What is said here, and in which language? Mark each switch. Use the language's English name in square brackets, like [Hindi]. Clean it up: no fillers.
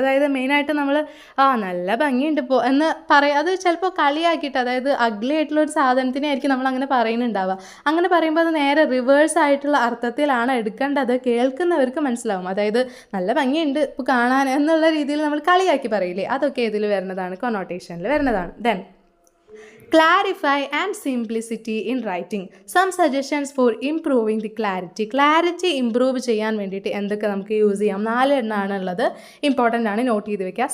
[Malayalam] അതായത് മെയിനായിട്ട് നമ്മൾ നല്ല ഭംഗിയുണ്ട് ഇപ്പോൾ എന്ന് പറയാം, അത് ചിലപ്പോൾ കളിയാക്കിയിട്ട്, അതായത് അഗ്ലി ആയിട്ടുള്ള ഒരു സാധനത്തിനെ ആയിരിക്കും നമ്മൾ അങ്ങനെ പറയുന്നുണ്ടാവുക. അങ്ങനെ പറയുമ്പോൾ അത് നേരെ റിവേഴ്സ് ആയിട്ടുള്ള അർത്ഥത്തിലാണ് എടുക്കേണ്ടത്, കേൾക്കുന്നവർക്ക് മനസ്സിലാവും. അതായത് നല്ല ഭംഗിയുണ്ട് ഇപ്പോൾ കാണാൻ എന്നുള്ള രീതിയിൽ നമ്മൾ കളിയാക്കി പറയില്ലേ, അതൊക്കെ ഇതിൽ വരുന്നതാണ്, കൊനോട്ടേഷനിൽ വരുന്നതാണ്. [English] Then clarify and simplicity in writing. Some suggestions for improving the clarity [Malayalam] improve ചെയ്യാൻ വേണ്ടിയിട്ട് എന്തൊക്കെ നമുക്ക് യൂസ് ചെയ്യാം, 4 എണ്ണമാണ് ഉള്ളത്, ഇമ്പോർട്ടൻ്റ് ആണ്, നോട്ട് ചെയ്ത് വെക്കുക.